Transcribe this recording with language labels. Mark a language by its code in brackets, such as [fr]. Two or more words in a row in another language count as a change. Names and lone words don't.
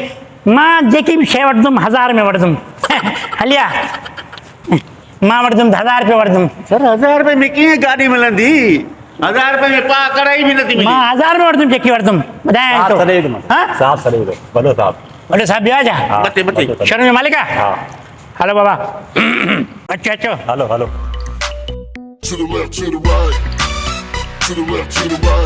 [sd] मां जेकी बि शइ वठंदुमि 1000 में वठंदुमि। हलिया मां वठंदुमि 1000 रुपया वठंदुमि। सर 1000 रुपए में कीअं गाॾी मिलंदी? 1000 रुपए में पा कढ़ाई बि नथी मिले। मां 1000 में वठंदुमि जेकी वठंदुमि। ॿुधायां थो। हाँ? साहब सॾे वॾो साहब। वॾो साहब ॿियो आहे छा? मथे मथे। शोरूम जो मालिक आहे? हा हलो बाबा अचो अचो। हलो हलो। [en] To the left, to the right, to the left, to the right.